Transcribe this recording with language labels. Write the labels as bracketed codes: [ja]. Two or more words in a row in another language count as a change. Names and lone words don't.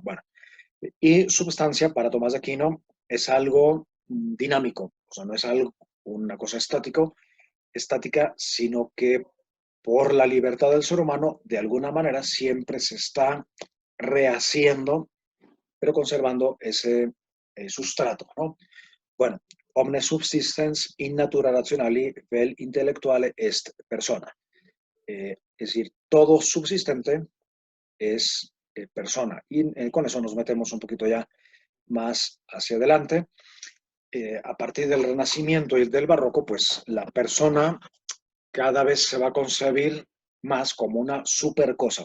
[es] Bueno, y substancia para Tomás de Aquino es algo dinámico, o sea, no es algo, una cosa estática, sino que por la libertad del ser humano, de alguna manera siempre se está rehaciendo, pero conservando ese sustrato, ¿no? Bueno, [la] omne subsistens in natura rationali vel intellectuale est persona. [es] Es decir, todo subsistente es persona. Y con eso nos metemos un poquito ya más hacia adelante. A partir del Renacimiento y del Barroco, pues la persona cada vez se va a concebir más como una super cosa.